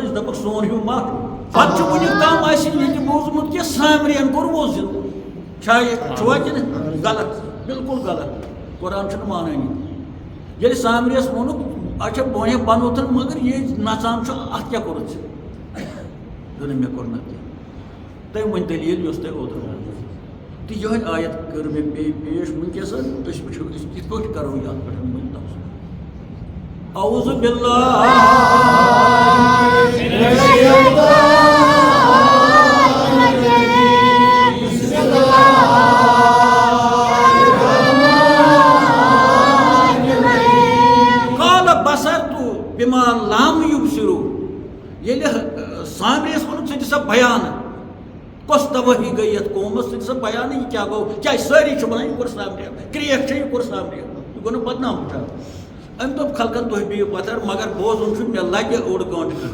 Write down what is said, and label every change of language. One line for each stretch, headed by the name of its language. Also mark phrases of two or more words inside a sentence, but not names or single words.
Kashmiri: أسۍ دَپکھ سون ہیوٗ ما پَتہٕ چھُ وٕنیُک تام اَسہِ یہِ تہِ بوٗزمُت کہِ سامرِین کوٚر وۄزُل چھا یہِ چھُوا کِنہٕ غلط بِلکُل غلط قرآن چھُنہٕ مانٲنی ییٚلہِ سامرِیَس ووٚنُکھ اچھا بونے بنوتھن مگر یہِ نژان چھُ اَتھ کیٛاہ کوٚرُتھ ژےٚ دوٚپُن مےٚ کوٚر نہٕ کینٛہہ تٔمۍ ؤنۍ دٔلیٖل یۄس تۄہہِ اوترٕ ووٚنوٕ تو
Urdu: یہ آیت کر میں پیش
Kashmiri: ونکس اس وچھو اس کت پٲٹھۍ کرو یتھ پٮ۪ٹھ
Arabic: اعوذ باللہ قال بصرت بما لم يبصروا
Kashmiri: ییٚلہِ سامریس ووٚنُکھ ژٕ دِ سا بیان کۄس تبٲہی گٔے یتھ قومس ژٕ دِ سا بیان یہِ کیٛاہ گوٚو کیٛازِ سٲری چھِ ونان یہِ کوٚر سامریا کرٛیکھ چھِ یہِ کوٚر سامریا یہِ گوٚو نہٕ بدنام اٹھان أمۍ دوٚپ خلقن تُہۍ بِہِو پتھر مگر بوزُن چھُ مےٚ لگہِ اوٚڑ گٲنٛٹہٕ